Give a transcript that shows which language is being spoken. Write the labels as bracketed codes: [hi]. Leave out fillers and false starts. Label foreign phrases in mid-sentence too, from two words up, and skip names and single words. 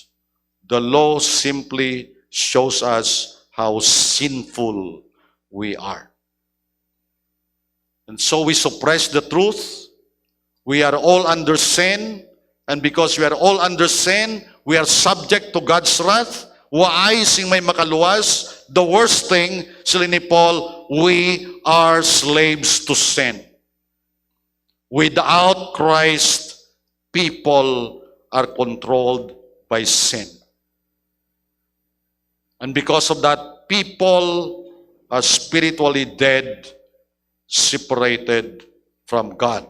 [en] The law simply shows us how sinful we are. And so we suppress the truth. We are all under sin. And because we are all under sin, we are subject to God's wrath. [hil] Waay sing may makaluwas. [en] The worst thing, [hil] sila ni Paul, [en] we are slaves to sin. Without Christ, people are controlled by sin. And because of that, people are spiritually dead, separated from God.